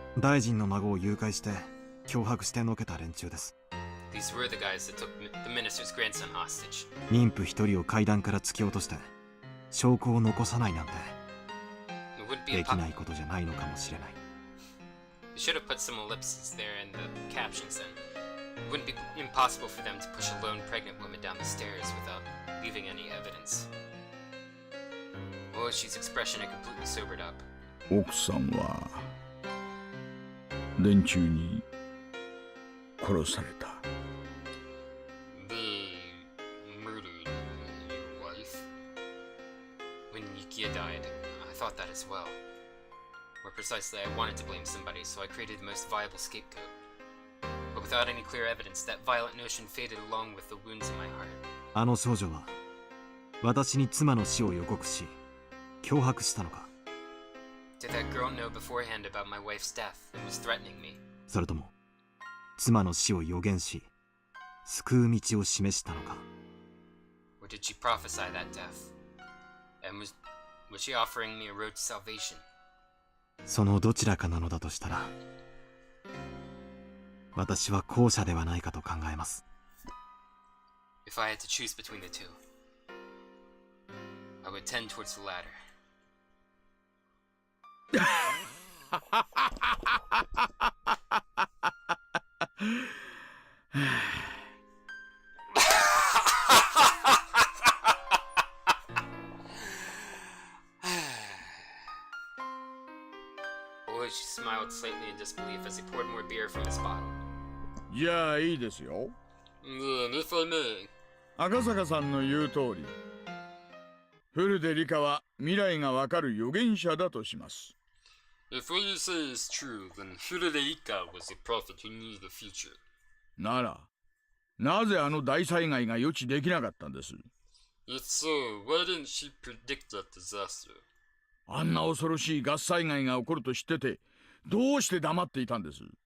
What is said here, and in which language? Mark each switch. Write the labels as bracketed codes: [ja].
[ja] 大臣の孫を誘拐して脅迫してのけた連中です。 [en] These were the guys that took the minister's grandson hostage. [ja] 妊婦一人を階段から突き落として証拠を残さないなんて [en] It wouldn't be [ja] できないことじゃないのかもしれない。 [en] They should have put some ellipses there in the captions then. It wouldn't be impossible for them to push a lone pregnant woman down the stairs without leaving any evidence. Oishi's expression had completely sobered up. [ja] 奥さんは連中に殺された。 [en] They murdered your wife? When Yukiya died, I thought that as well. More precisely, I wanted to blame somebody, so I created the most viable scapegoat. But without any clear evidence, that violent notion faded along with the wounds in my heart. [ja] あの少女は私に妻の死を予告し脅迫したのか。 [en] Did that girl know beforehand about my wife's death and was threatening me? [ja] それとも妻の死を予言し救う道を示したのか。 [en] Or did she prophesy that death? And was she offering me a road to salvation? [ja] そのどちらかなのだとしたら私は後者ではないかと考えます。 [en] If I had to choose between the two, I would tend towards the latter. She smiled slightly in disbelief as he poured more beer from his bottle. [ja] じゃあいいですよ。 [en] Then, if I may. [ja] 赤坂さんの言う通り、古出理香は未来がわかる預言者だとします。 [en] If what you say is true, then Furude Rika was a prophet who knew the future. [ja] なら、なぜあの大災害が予知できなかったんです [en] If so, why didn't she predict that disaster? [ja] あんな恐ろしいガス災害が起こると知ってて、どうして黙っていたんです